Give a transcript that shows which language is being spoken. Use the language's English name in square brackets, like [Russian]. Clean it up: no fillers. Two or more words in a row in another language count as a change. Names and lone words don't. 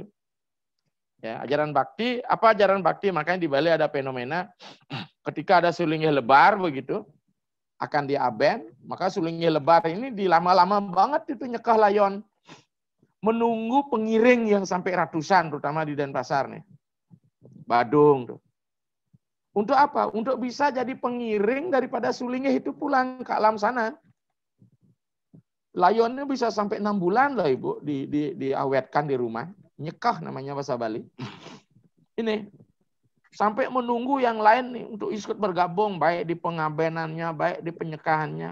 [Indonesian] Ya, ajaran bakti, apa ajaran bakti? Makanya di Bali ada fenomena ketika ada sulingnya lebar begitu. Akan diaben, maka sulingnya lebar ini dilama-lama banget itu [Balinese] nyekah layon. [Indonesian] Menunggu pengiring yang sampai ratusan, terutama di Denpasar nih. Badung tuh. Untuk apa? Untuk bisa jadi pengiring daripada sulingnya itu pulang ke alam sana. Layonnya bisa sampai 6 bulan lah Ibu, diawetkan di rumah. Nyekah namanya bahasa Bali. Ini. Sampai menunggu yang lain nih untuk ikut bergabung, baik di pengabenannya, baik di penyekahannya.